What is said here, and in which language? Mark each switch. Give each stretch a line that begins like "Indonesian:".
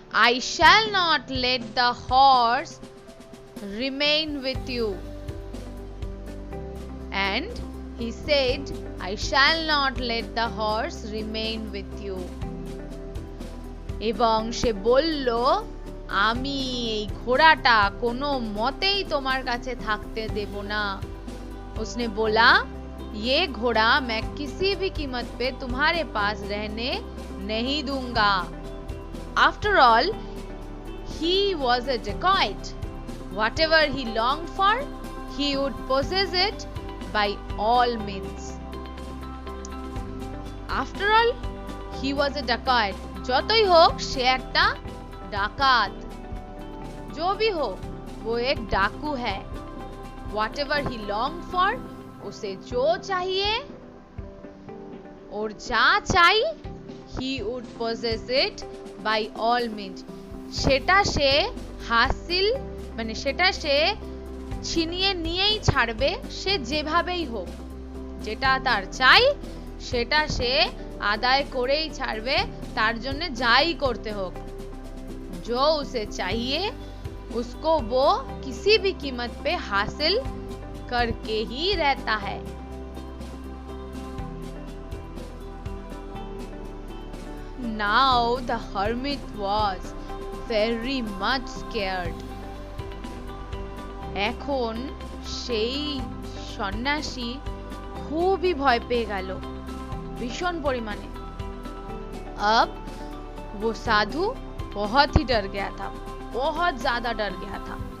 English: I shall not let the horse remain with you. And he said, I shall not let the horse remain with you.
Bangla: এবং সে বলল, আমি এই ঘোড়াটা কোনো মতেই তোমার কাছে থাকতে দেব না।
Hindi: उसने बोला, ये घोड़ा मैं किसी भी कीमत पे तुम्हारे पास रहने नहीं दूंगा।
English: After all, he was a dacoit. Whatever he longed for, he would possess it by all means. After all, he was a dacoit.
Bangla: যতই হোক সে একটা ডাকাত।
Hindi: जो भी हो वो एक डाकू है। Whatever he longed for, उसे जो चाहिए और जा चाहिए, he would possess it by all means.
Bangla: সেটা সে হাসিল মানে সেটা সে ছিনিয়ে নিয়েই ছাড়বে, সে যেভাবেই হোক। যেটা তার চাই সেটা সে আদায় করেই ছাড়বে, তার জন্য যাই করতে হোক।
Hindi: जो उसे चाहिए उसको वो किसी भी कीमत पे हासिल करके ही रहता है।
English: Now the hermit was very much scared.
Bangla: এখন সেই সন্ন্যাসী খুবই ভয় পেয়ে গেল, भीषण परिमाणे।
Hindi: अब वो साधु बहुत ही डर गया था, बहुत ज्यादा डर गया था।